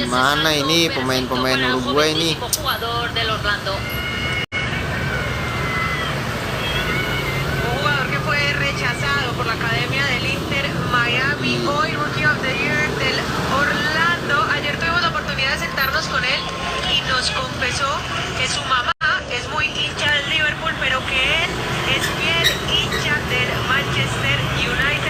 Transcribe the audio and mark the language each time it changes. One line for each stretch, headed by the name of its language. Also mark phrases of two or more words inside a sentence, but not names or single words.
Indonesian: gimana
Spanish: salto
Indonesian: ini
Spanish: perfecto
Indonesian: pemain-pemain
Spanish: para el
Indonesian: Uruguay nih?
Spanish: jovencísimo jugador del Orlando. Un jugador que fue rechazado por la Academia del Inter Miami, hoy
English: Rookie of the Year
Spanish: del Orlando. Ayer tuvimos la oportunidad de sentarnos con él y nos confesó que su mamá es muy hincha del Liverpool, pero que él es fiel hincha del Manchester United.